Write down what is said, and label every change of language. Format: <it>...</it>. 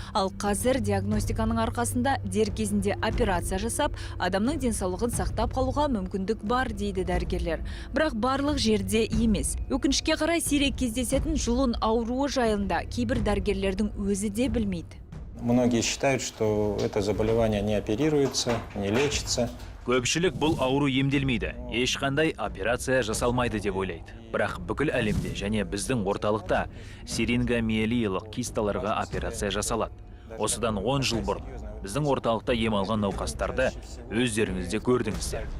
<kk>Ал қазір диагностиканың арқасында дер кезінде операция жасап, адамның денсаулығын сақтап қалуға мүмкіндік бар дейді дәрігерлер. Бірақ барлық жерде емес. Өкінішке қарай сирек кездесетін жұлын ауруы жайында кейбір дәрігерлердің өзі де білмейді.</kk> <ru>Многие считают, что это заболевание не оперируется, не лечится.</ru> <kk>Көпшілік бұл ауру емделмейді, ешқандай операция жасалмайды деп ойлайды. Бірақ бүкіл әлемде және біздің орталықта сирингомиелиялық кисталарға операция жасалады. Осыдан 10 жыл бұрын біздің орталықта ем алған науқастарды өздеріңізде көрдіңіздер.</kk>